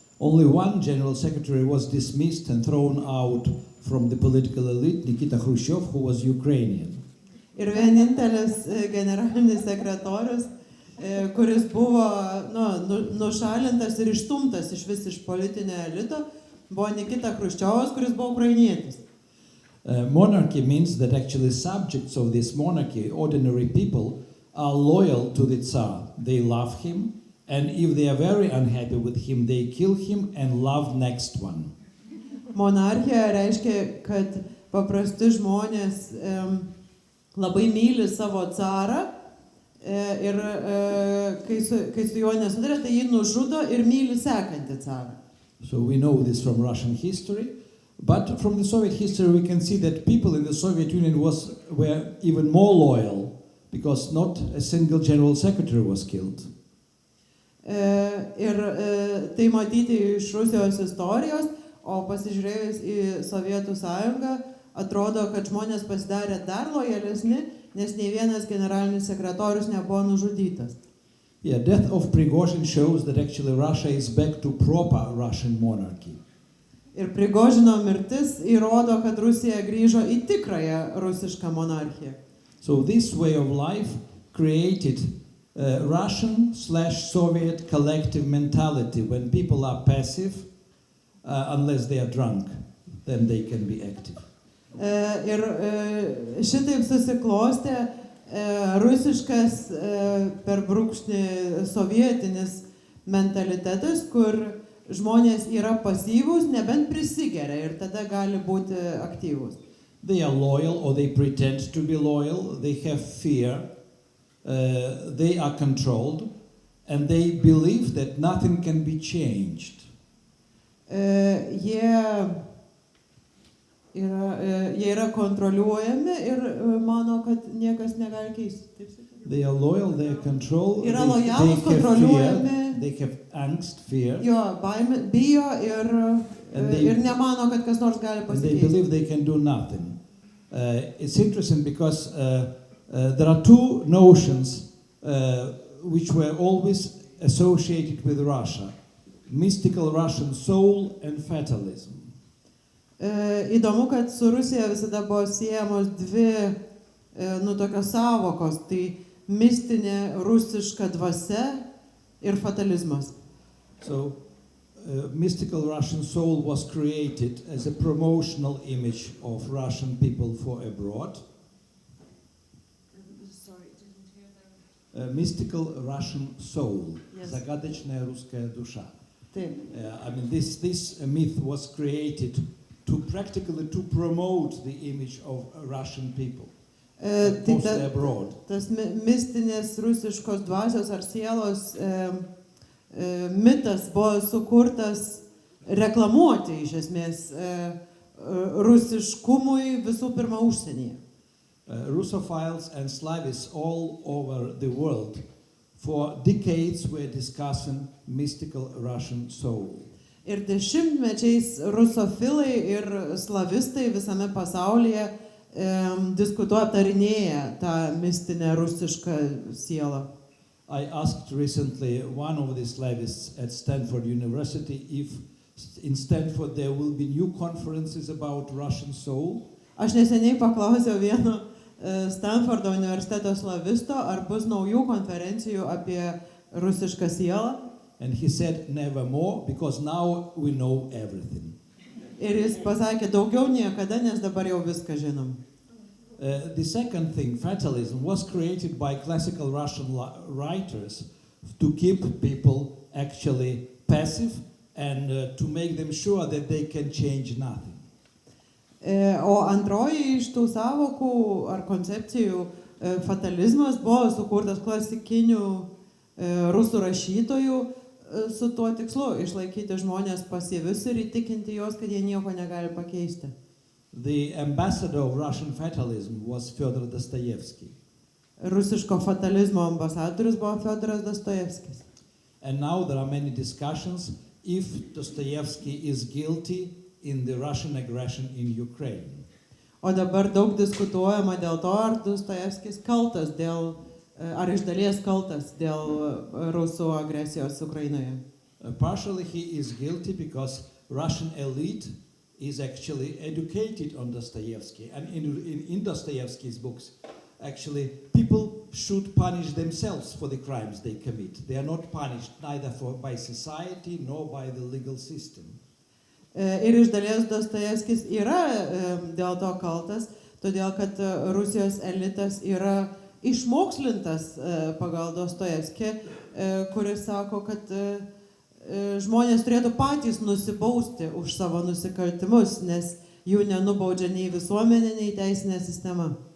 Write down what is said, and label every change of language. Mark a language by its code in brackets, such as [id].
[en] Only one general secretary was dismissed and thrown out from the political elite, Nikita Khrushchev, who was Ukrainian. [lt] Ir vienintelis generalinis sekretorius, kuris buvo nušalintas ir išstumtas iš politinio elito, buvo Nikita Khrushchevas, kuris buvo ukrainietis. [en] Monarchy means that actually subjects of this monarchy, ordinary people, are loyal to the Tsar. They love him, and if they are very unhappy with him, they kill him and love next one. [lt] Monarchija reiškia, kad paprasti žmonės labai myli savo carą ir kai su juo nesutarė, tai jį nužudo ir myli sekantį carą. [en] So we know this from Russian history. But from the Soviet history, we can see that people in the Soviet Union were even more loyal, because not a single general secretary was killed. [lt] Ir tai matyti iš Rusijos istorijos, o pasižiūrėjus į Sovietų sąjungą, atrodo, kad žmonės pasidarė dar lojalesni, nes nei vienas generalinis sekretorius nebuvo nužudytas. [en] Yeah, death of Prigozhin shows that actually Russia is back to proper Russian monarchy. [lt] Ir Prigožino mirtis įrodo, kad Rusija grįžo į tikrąją rusišką monarchiją. [en] So this way of life created Russian/Soviet collective mentality. When people are passive, unless they are drunk, then they can be active. [lt] Ir šitaip susiklostė rusiškas per brūkšnį sovietinis mentalitetas, kur žmonės yra pasyvūs, nebent prisigeria ir tada gali būti aktyvūs. [en] They are loyal or they pretend to be loyal, they have fear, they are controlled, and they believe that nothing can be changed. [lt] Jie yra kontroliuojami ir mano, kad niekas negali keisti. [en] They are loyal, they are controlled, [lt] Yra [en] they [lt] lojalūs, [en] have fear, [lt] kontroliuojami. [en] they have angst, fear, [lt] Jo, bijo ir nemano, kad kas nors gali [en] and they [lt] pasikeisti. [en] believe they can do nothing. It's interesting because there are two notions which were always associated with Russia: mystical Russian soul and fatalism. [lt] Įdomu, kad su Rusija visada buvo siejamos dvi tokios savokos, tai mistinė rusiška dvasia ir fatalizmas. [en] So, mystical Russian soul was created as a promotional image of Russian people for abroad. Sorry, didn't hear that. Mystical Russian soul, Yes. [ru] загадочная русская душа. [lt] Taip. [en] I mean, this myth was created to practically to promote the image of Russian people, mostly abroad. [lt] Tas mistinės rusiškos dvasios ar sielos mitas buvo sukurtas reklamuoti iš esmės rusiškumui visų pirma užsienyje. [en] Russophiles and Slavists all over the world for decades were discussing mystical Russian soul. [lt] Ir dešimtmečiais rusofilai ir slavistai visame pasaulyje diskutuoja, aptarinėja tą mistinę rusišką sielą. [en] I asked recently one of the Slavists at Stanford University if in Stanford there will be new conferences about Russian soul. [lt] Aš neseniai paklausiau vieno Stanfordo universiteto slavisto, ar bus naujų konferencijų apie rusišką sielą. [en] And he said never more because now we know everything. [lt] Ir jis pasakė, daugiau niekada, nes dabar jau viską žinom. [en] The second thing, fatalism, was created by classical Russian writers to keep people actually passive and to make them sure that they can change nothing. [lt] O antroji iš tų savokų ar koncepcijų fatalizmas buvo sukurtas klasikinių rusų rašytojų su tuo tikslu išlaikyti žmonės pasyvius ir įtikinti juos, kad jie nieko negali pakeisti. [en] The ambassador of Russian fatalism was Fyodor Dostoevsky. [lt] Rusiško fatalizmo ambasadorius buvo Fyodoras Dostojevskis. [en] And now there are many discussions if Dostoevsky is guilty in the Russian aggression in Ukraine. [lt] O dabar daug diskutuojama dėl to, ar Dostojevskis kaltas dėl, ar iš dalies kaltas dėl rusų agresijos Ukrainoje. [en] Partially he is guilty because Russian elite is actually educated on Dostoevsky. And in Dostoevsky's books, actually, people should punish themselves for the crimes they commit. They are not punished neither by society nor by the legal system. [lt] Ir iš dalies Dostojevskis yra dėl to kaltas, todėl kad Rusijos elitas yra išmokslintas pagal Dostojevskį, kuris sako, kad žmonės turėtų patys nusibausti už savo nusikaltimus, nes jų nenubaudžia nei visuomenė, nei teisinė sistema.